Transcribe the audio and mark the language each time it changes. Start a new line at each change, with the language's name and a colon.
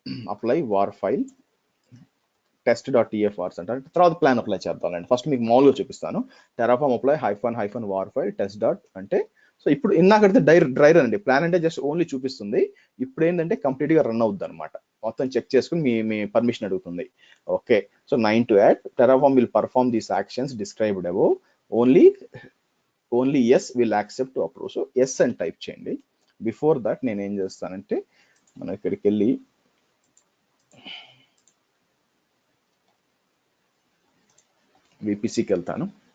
Telugu: Apply war file test.tfrs అంటే తర్వాత plan apply చేద్దాం. ఫస్ట్ మీకు మామూలుగా చూపిస్తాను. Terraform apply -war file test dot అంటే సో ఇప్పుడు ఇందాకైతే డ్రై రన్ అండి, ప్లాన్ అంటే జస్ట్ ఓన్లీ చూపిస్తుంది. ఇప్పుడు ఏంటంటే కంప్లీట్ గా రన్ అవుద్ది అనమాట, మొత్తం చెక్ చేసుకుని మీ పర్మిషన్ అడుగుతుంది.
English: Okay, so 9 to add Terraform will perform these actions described above. Only only yes will accept to approve. So yes
Telugu: అని టైప్ చేయండి. బిఫోర్ దట్ నేను ఏం చేస్తానంటే మనం ఇక్కడికి వెళ్ళి విపిసికి వెళ్తాను.